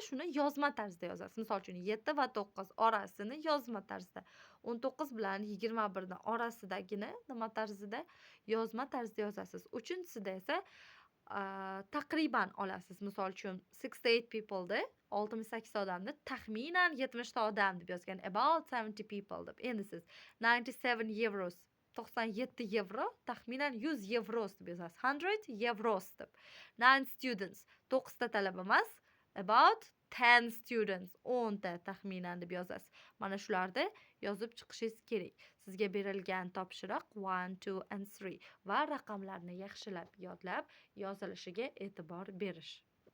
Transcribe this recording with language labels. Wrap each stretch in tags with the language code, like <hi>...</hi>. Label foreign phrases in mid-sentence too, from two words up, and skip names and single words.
<uz>Shuni yozma tarzda yozasiz. Misol uchun 7 va 9 orasini yozma tarzda. 19 bilan 21 ni orasidagini nima tarzida? Yozma tarzda yozasiz. Uchinchisida esa taqriban olasiz. Misol uchun 68 people da 68 odamni taxminan 70 ta odam deb yozgan.</uz> <en>About 70 people deb.</en> <uz>Endi siz 97 euros 97 yevro taxminan 100 yevros deb yozasiz. 100 yevros deb. 9 students 9 ta talaba emas,</uz> <en>about 10 students</en> <uz>10 ta taxminan deb yozasiz. Mana shularni yozib chiqishingiz kerak. Sizga berilgan topshiriq 1, 2 and 3 va raqamlarni yaxshilab yodlab yozilishiga e'tibor berish.</uz>